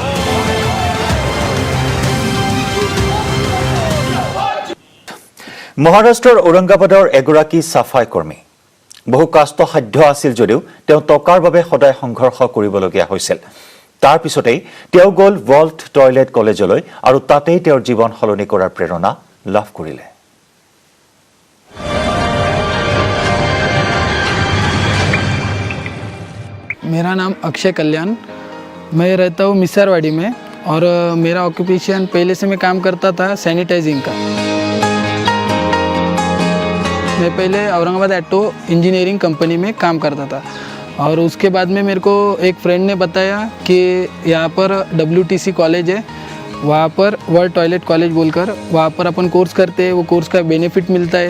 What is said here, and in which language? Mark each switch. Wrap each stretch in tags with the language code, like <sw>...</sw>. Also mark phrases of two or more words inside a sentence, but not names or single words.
<as>মহাৰাষ্ট্ৰৰ ঔৰংগাবাদৰ এগৰাকী চাফাই কৰ্মী। বহু কষ্টসাধ্য আছিল যদিও তেওঁ টকাৰ বাবে সদায় সংঘৰ্ষ কৰিবলগীয়া হৈছিল। তাৰ পিছতেই তেওঁ গ'ল ৱৰ্ল্ড টয়লেট কলেজলৈ আৰু তাতেই তেওঁৰ জীৱন সলনি কৰাৰ প্ৰেৰণা লাভ কৰিলে।</as> <hi>मेरा नाम अक्षय कल्याण, मैं रहता हूँ मिसारवाड़ी में और मेरा ऑक्यूपेशन पहले से मैं काम करता था सैनिटाइजिंग का। मैं पहले औरंगाबाद ऑटो इंजीनियरिंग कंपनी में काम करता था और उसके बाद में मेरे को एक फ्रेंड ने बताया कि यहाँ पर WTC कॉलेज है, वहाँ पर वर्ल्ड टॉयलेट कॉलेज बोलकर वहाँ पर अपन कोर्स करते हैं, वो कोर्स का बेनिफिट मिलता है।</hi>